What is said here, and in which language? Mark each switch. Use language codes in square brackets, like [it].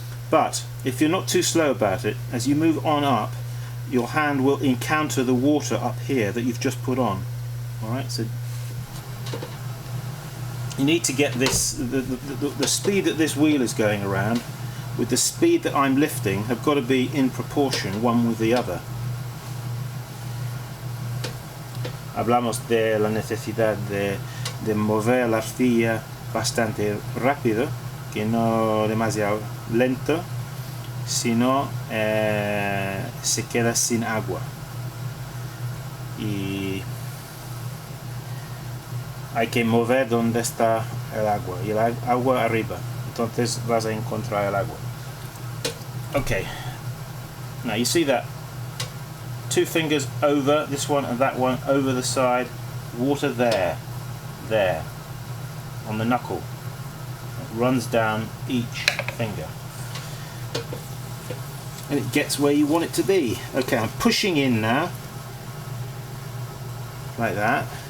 [en] But if you're not too slow about it, as you move on up, your hand will encounter the water up here that you've just put on. Alright, so you need to get this, the speed that this wheel is going around with the speed that I'm lifting have got to be in proportion, one with the other. [es] Hablamos de la necesidad de mover la arcilla bastante rápido, que no demasiado lento, sino se queda sin agua. Y hay que mover donde está el agua, y el agua arriba, entonces vas a encontrar el agua. [en] Okay, now you see that? Two fingers over this one and that one over the side, water there, on the knuckle. It runs down each finger. And it gets where you want it to be. Okay, I'm pushing in now, like that.